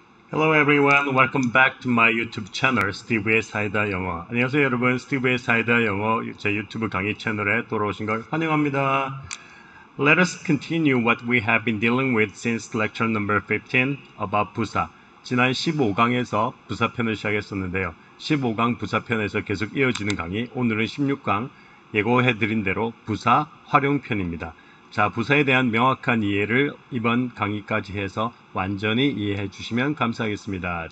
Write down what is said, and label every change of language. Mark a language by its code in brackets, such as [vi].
[en] Hello everyone, welcome back to my YouTube channel, 스티브의 사이다 영어. [ko] 안녕하세요 여러분, 스티브의 사이다 영어 제 유튜브 강의 채널에 돌아오신 걸 환영합니다. [en] Let us continue what we have been dealing with since lecture number 15 about 부사. [ko] 지난 15강에서 부사편을 시작했었는데요. 15강 부사편에서 계속 이어지는 강의, 오늘은 16강 예고해드린 대로 부사 활용편입니다. 자, 부사에 대한 명확한 이해를 이번 강의까지 해서 완전히 이해해 주시면 감사하겠습니다.